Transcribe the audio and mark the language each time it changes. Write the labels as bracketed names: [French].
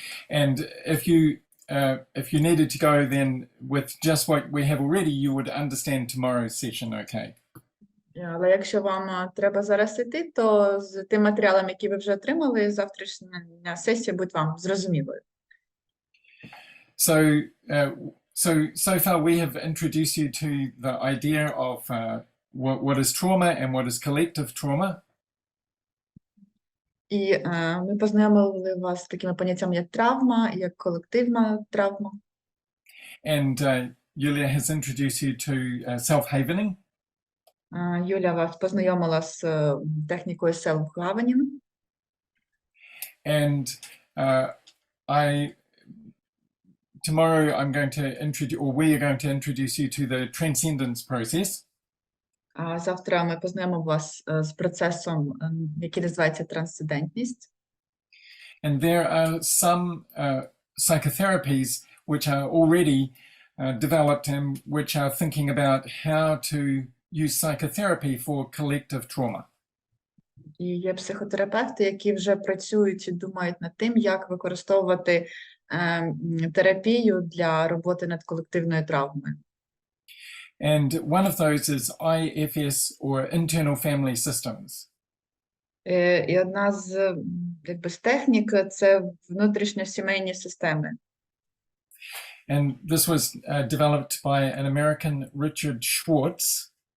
[English] And if you needed to go, then with just what we have already, you would understand tomorrow's session, okay? [Ukrainian] Але якщо вам треба зараз іти, то з тим матеріалом, який ви вже отримали, завтрашня сесія буде вам зрозумілою. [English] So far we have introduced you to the idea of what is trauma and what is collective trauma. [Ukrainian] І ми познайомили вас з такими поняттями, як травма, як колективна травма. [English] And Julia has introduced you to self-havening. [Ukrainian] Юля вас познайомила з технікою self-governing. [English] And tomorrow I'm going to introduce, or we are going to introduce you to the transcendence process. [Ukrainian] А завтра ми познайомимо вас з процесом, який називається трансцендентність. [English] And there are some psychotherapies which are already developed and which are thinking about how to use psychotherapy for collective trauma. [Ukrainian] І є психотерапевти, які вже працюють і думають над тим, як використовувати терапію для роботи над колективною травмою. [English] And one of those is IFS, or internal family systems. [Ukrainian] І одна з з технік – це внутрішньосімейні системи. [English] And this was developed by an American, Richard Schwartz.